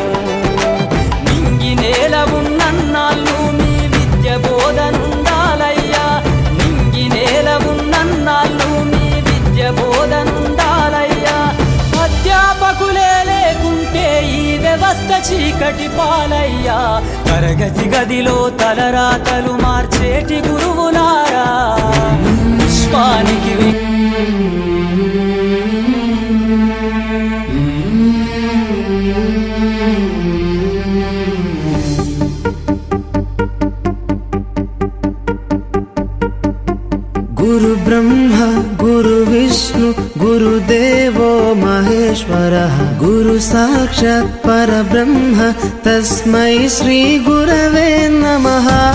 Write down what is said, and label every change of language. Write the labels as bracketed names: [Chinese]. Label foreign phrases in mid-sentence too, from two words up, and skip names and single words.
[Telugu] నింగి నేల ఉన్నన్నాళ్ళు మీ విద్య బోధనుండాలయ్యా, నింగి నేల ఉన్నన్నాళ్ళు మీ విద్య బోధనుండాలయ్యా. అధ్యాపకులే లేకుంటే ఈ వ్యవస్థ చీకటి పాలయ్యా. తరగతి గదిలో తలరాతలు మార్చేటి గురువులారా, విశ్వానికి [Sanskrit] गुरु ब्रह्मा गुरु विष्णु गुरुदेवो महेश्वरः, गुरु साक्षात् परब्रह्म तस्मै श्री गुरवे नमः.